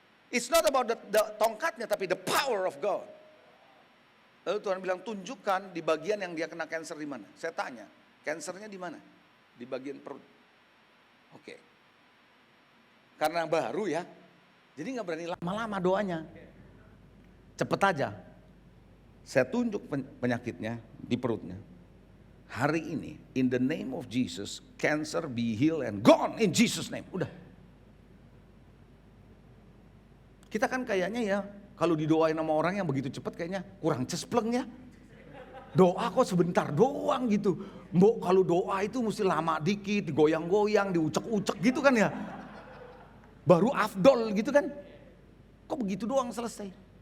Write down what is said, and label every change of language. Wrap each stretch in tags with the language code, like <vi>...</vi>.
<en>It's not about the</en> <id>tongkatnya, tapi</id> <en>the power of God.</en> <id>Lalu Tuhan bilang, tunjukkan di bagian yang dia kena cancer di mana. Saya tanya, cancernya di mana? Di bagian perut. Oke. Karena baru ya, jadi nggak berani lama-lama doanya. Cepet aja. Saya tunjuk penyakitnya di perutnya. Hari ini,</id> <en>in the name of Jesus, cancer be healed and gone in Jesus name.</en> <id>Udah. Kita kan kayaknya ya, kalau didoain sama orang yang begitu cepat kayaknya kurang cespleng ya. Doa kok sebentar doang gitu. Mbok kalau doa itu mesti lama dikit, digoyang-goyang, diucek-ucek gitu kan ya. Baru afdol gitu kan. Kok begitu doang selesai.</id>